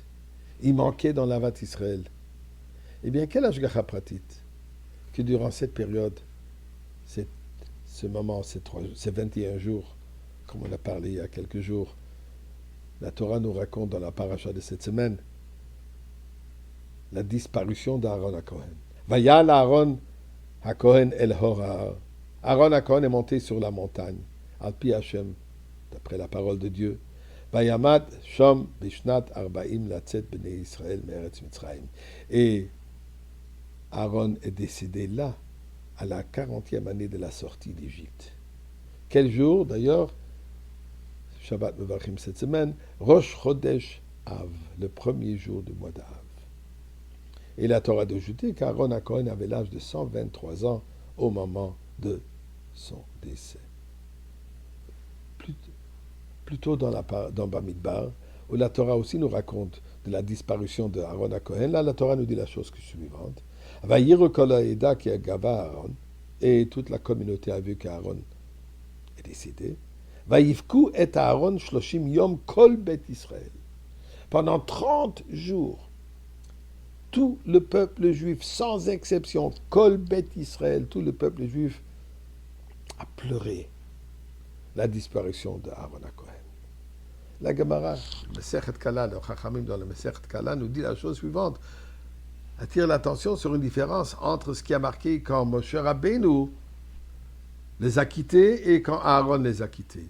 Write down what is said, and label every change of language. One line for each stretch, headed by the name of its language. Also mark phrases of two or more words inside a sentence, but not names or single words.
French: Il manquait dans l'
Hebrew: אהבת ישראל.
French: Eh bien, quel
Hebrew: השגחה פרטית
French: que durant cette période, ce moment, ces 21 jours, comme on a parlé il y a quelques jours, la Torah nous raconte dans la paracha de cette semaine la disparition d'Aaron HaKohen.
Hebrew: ויעל אהרן הכהן אל ההר.
French: Aaron HaKohen est monté sur la montagne,
Hebrew: על פי השם,
French: d'après la parole de Dieu.
Hebrew: וימת שם בשנת ארבעים לצאת בני ישראל מארץ מצרים.
French: Et Aaron est décédé là, à la 40e année de la sortie d'Égypte. Quel jour, d'ailleurs,
Hebrew: שבת מברכים
French: cette semaine,
Hebrew: ראש חודש אב,
French: le premier jour du mois d'Av. Et la Torah d'ajouter qu'Aaron HaKohen avait l'âge de 123 ans au moment de son décès. Plutôt dans Bamidbar, où la Torah aussi nous raconte de la disparition de Aaron HaKohen, là la Torah nous dit la chose suivante. Et toute la communauté a vu qu'Aaron est décédé.
Hebrew: ויבכו את אהרן שלשים יום כל בית ישראל.
French: Pendant 30 jours, tout le peuple juif, sans exception,
Hebrew: כל בית ישראל,
French: tout le peuple juif a pleuré la disparition d'Aaron HaKohen. La Gemara, le
Hebrew: מסכת כלה,
French: le Chachamim dans le
Hebrew: מסכת כלה
French: nous dit la chose suivante, attire l'attention sur une différence entre ce qui a marqué quand Moshe Rabbeinu les a quittés et quand Aaron les a quittés.